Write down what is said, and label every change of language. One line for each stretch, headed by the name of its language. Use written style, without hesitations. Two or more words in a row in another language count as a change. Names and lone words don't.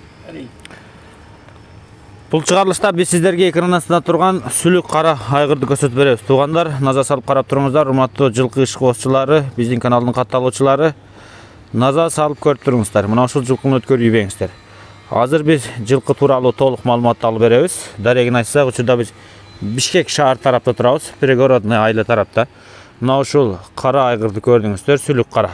Kazakh: Бұл чыгарылышта біз сіздерге экран астында тұрған сүлік қара айғырды көрсетіп береміз. Туғандар, назар салып қарап тұрыңыздар.
Kyrgyz: Урматтуу жылқы ишкобозчулары, биздин каналдын катталуучулары, назар салып көрүп туруңуздар. Мына ушул жылкыны өткөрүп ийбеңиздер. Азыр биз жылкы тууралуу толук маалыматты алып беребиз. Дарегин айтсак, учурда биз Бишкек шаар тарапта турабыз, пригородный айыл тарапта. Мына ушул кара айгырды көрдүңүздөр, сүлүк кара.